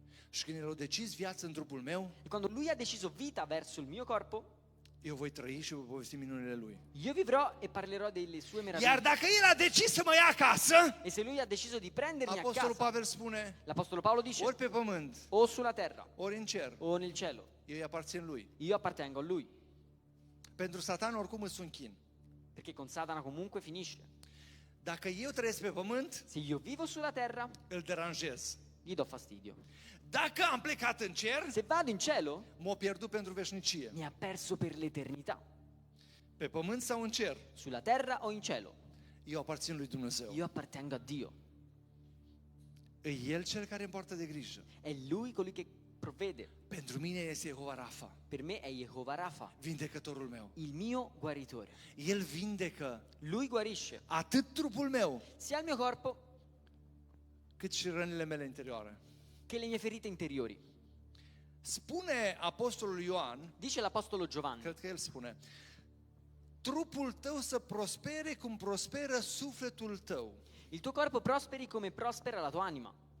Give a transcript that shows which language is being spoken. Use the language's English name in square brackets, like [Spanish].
[Romanian] Și când El a decis viață în trupul meu, [Italian] E quando Lui ha deciso vita verso il mio corpo, [Romanian] eu voi trăi și voi povesti minunile Lui. [Italian] io vivrò e parlerò delle sue [Romanian] Iar [Italian] meraviglie. [Romanian] dacă El a decis să mă ia acasă, [Italian] E se Lui ha deciso di prendermi a [Romanian] Apostolul [Italian] casa, [Romanian] Pavel spune, [Italian] l'Apostolo Paolo dice, [Romanian] ori pe pământ, [Italian] o sulla terra [Romanian] ori în cer, [Italian] o nel cielo, [Romanian] eu îi aparțin lui. [Italian] io appartengo a lui. [Romanian] Pentru Satan oricum îți închin. [Italian] Perché con Satana comunque finisce. [Romanian] Dacă eu trăiesc pe pământ, [Italian] Se io vivo sulla terra, [Romanian] îl deranjez. [Italian] gli do fastidio. [Romanian] Dacă am plecat în cer, [Italian] Se vado in cielo, [Romanian] m-o pierdut pentru veșnicie. [Italian] mi ha perso per l'eternità. [Romanian] Pe pământ sau în cer, [Italian] Sulla terra o in cielo, [Romanian] eu aparțin lui Dumnezeu. [Italian] io appartengo a Dio. [Romanian] E El cel care îmi poartă de grijă. [Italian] È lui colui che provvede. [Romanian] Pentru mine este Jehova Rafa, [Italian] Per me è Jehovah Rafa, [Romanian] vindecătorul meu. [Italian] il mio guaritore. [Romanian] El vindecă [Italian] Lui guarisce [Romanian] atât trupul meu, [Italian] sia il mio corpo [Romanian] cât și rănile mele interioare. [Italian] che le mie ferite interiori. [Romanian] Spune apostolul Ioan, [Italian] Dice l'apostolo Giovanni, [Romanian] cred că el spune, trupul tău să prospere cum prosperă sufletul tău. [Italian] il tuo corpo prosperi come prospera la tua anima.